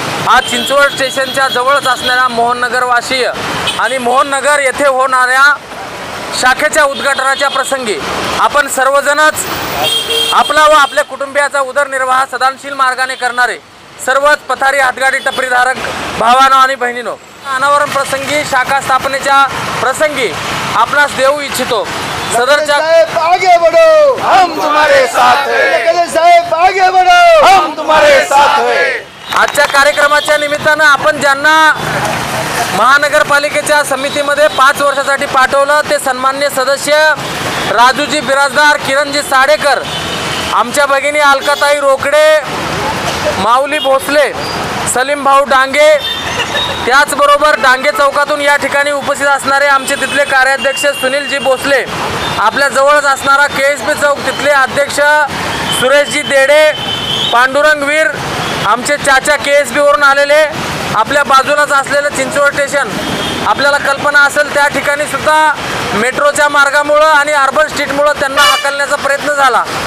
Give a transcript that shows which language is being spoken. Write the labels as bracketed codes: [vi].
[mr] आज चिंचवड स्टेशनच्या जवळच असणाऱ्या मोहननगरवासीय आणि मोहननगर येथे होणाऱ्या शाखेच्या उद्घाटनाच्या प्रसंगी आपण सर्वजणच आपला व आपल्या कुटुंबियाचा उदरनिर्वाह सदानशील मार्गाने करणारे सर्वच पथारी, हातगाडी, टपरीधारक भावांनो आणि बहिणींनो, अनावरण प्रसंगी, शाखा स्थापनेच्या प्रसंगी आपणास देऊ इच्छितो। सदरच्या [hi] आगे बढ़ो, हम तुम्हारे साथ हैं। साहेब आगे बढ़ो, हम तुम्हारे साथ हैं। [mr] आजच्या कार्यक्रमाच्या निमित्तानं आपण ज्यांना महानगरपालिकेच्या समितीमध्ये 5 वर्षासाठी पाठवलं, ते सन्माननीय सदस्य राजूजी बिराजदार, किरणजी साडेकर, आमच्या भगिनी अलकाताई रोकडे, माऊली भोसले, सलीम भाऊ डांगे, त्याचबरोबर डांगे चौकातून या ठिकाणी उपस्थित असणारे आमचे तिथले कार्याध्यक्ष सुनीलजी भोसले, आपल्या जवळच असणारा KSP चौक तिथले अध्यक्ष सुरेशजी देडे, पांडुरंगवीर, आमचे चाचा KSP वरून आलेले, आपल्या बाजूलाच असलेलं चिंचवड स्टेशन, आपल्याला कल्पना असेल त्या ठिकाणी सुद्धा मेट्रोच्या मार्गामुळं आणि अर्बन स्ट्रीटमुळं त्यांना हकलण्याचा प्रयत्न झाला।